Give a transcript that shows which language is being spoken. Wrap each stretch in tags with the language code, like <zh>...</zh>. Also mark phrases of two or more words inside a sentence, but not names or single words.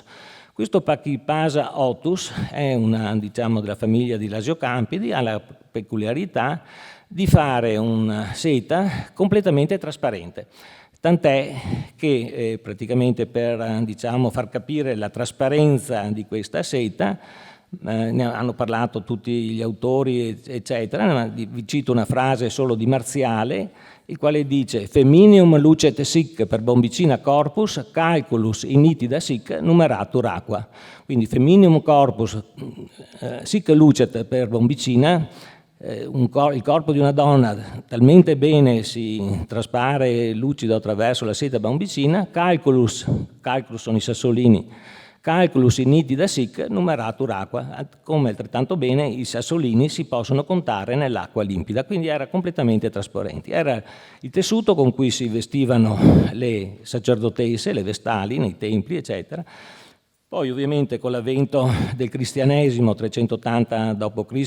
<it>Questo Pachypasa otus è una, diciamo, della famiglia di Lasiocampidi, ha la peculiarità di fare una seta completamente trasparente. Tant'è che praticamente per, diciamo, far capire la trasparenza di questa seta, ne hanno parlato tutti gli autori, eccetera, vi cito una frase solo di Marziale, il quale dice:</it> <la>Feminium lucet sic per bombicina corpus, calculus initida sic numeratur aqua. Quindi Feminium corpus sic lucet per bombicina,</la> <it>il corpo di una donna talmente bene si traspare lucido attraverso la seta bombicina, calculus sono i sassolini,</it> <la>calculus initida sic numeratur aqua,</la> <it>come altrettanto bene i sassolini si possono contare nell'acqua limpida, quindi era completamente trasparente. Era il tessuto con cui si vestivano le sacerdotesse, le vestali nei templi, eccetera. Poi ovviamente con l'avvento del cristianesimo 380 d.C.</it>